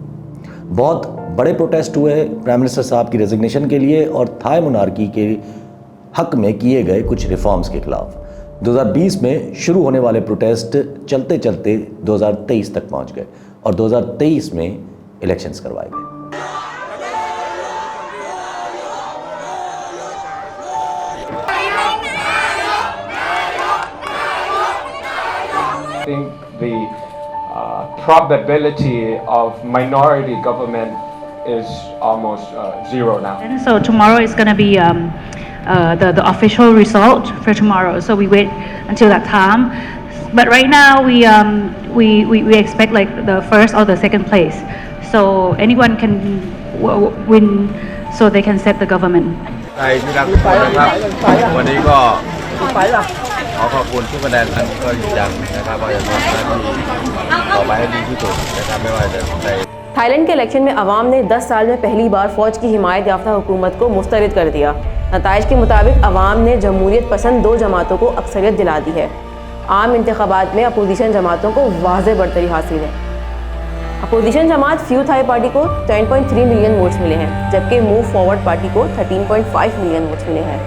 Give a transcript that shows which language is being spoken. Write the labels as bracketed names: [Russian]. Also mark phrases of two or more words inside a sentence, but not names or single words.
[Urdu] بہت بڑے پروٹیسٹ ہوئے [English] prime minister [Urdu] صاحب کی ریزگنیشن کے لیے اور [English] Thai monarchy [Urdu] کے حق میں کیے گئے کچھ ریفارمز کے خلاف. 2020 میں شروع ہونے والے پروٹیسٹ چلتے چلتے 2023 تک پہنچ گئے اور 2023 میں الیکشنز کروائے گئے. [English] I think the probability of minority government is almost zero now. And so tomorrow is going to be the official result for tomorrow. So we wait until that time. But right now we expect like the first or the second place. So anyone can win, so they can set the government. [Thai] ใครที่รักทุกคนนะครับวันนี้ก็ขอขอบคุณทุกคะแนนนั้นก็ยืนยันนะครับว่าจะทำหน้าที่ต่อไปให้ดีที่สุดนะครับไม่ว่าจะใน [Urdu] تھائی لینڈ کے الیکشن میں عوام نے 10 سال میں پہلی بار فوج کی حمایت یافتہ حکومت کو مسترد کر دیا. نتائج کے مطابق عوام نے جمہوریت پسند 2 جماعتوں کو اکثریت دلا دی ہے. عام انتخابات میں اپوزیشن جماعتوں کو واضح برتری حاصل ہے. اپوزیشن جماعت فیو تھائی پارٹی کو 10.3 [English] million votes [Urdu] ملے ہیں، جبکہ موو فارورڈ پارٹی کو 13.5 [English] million votes [Urdu] ملے ہیں.